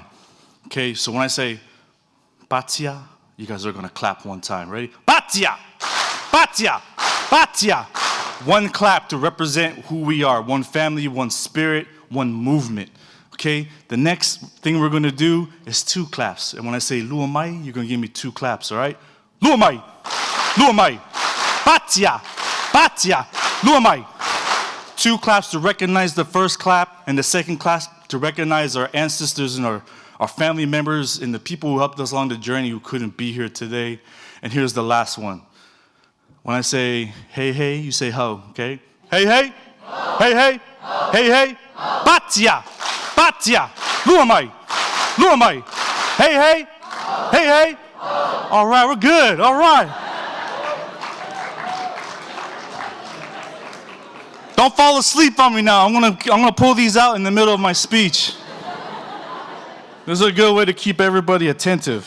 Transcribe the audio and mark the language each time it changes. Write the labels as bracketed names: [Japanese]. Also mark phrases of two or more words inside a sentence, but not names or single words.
[English] Okay, so when I say Patia, you guys are gonna clap one time. Ready? [Samoan] Patia! Patia! Patia! [English] One clap to represent who we are. One family, one spirit, one movement. Okay? The next thing we're gonna do is 2 claps. And when I say Luamai, you're gonna give me 2 claps, all right? [Samoan] Luamai! Luamai! Patia! Patia! Luamai! [English] 2 claps to recognize the first clap, and the second clap to recognize our ancestors and our family members and the people who helped us along the journey who couldn't be here today. And here's the last one. When I say hey, hey, you say ho, okay? Hey, hey, hey, hey, hey, hey, [Samoan] Patia, Patia, Luamai, Luamai, [English] hey, hey, hey, hey. All right, we're good, all right. Don't fall asleep on me now. I'm gonna pull these out in the middle of my speech. This is a good way to keep everybody attentive.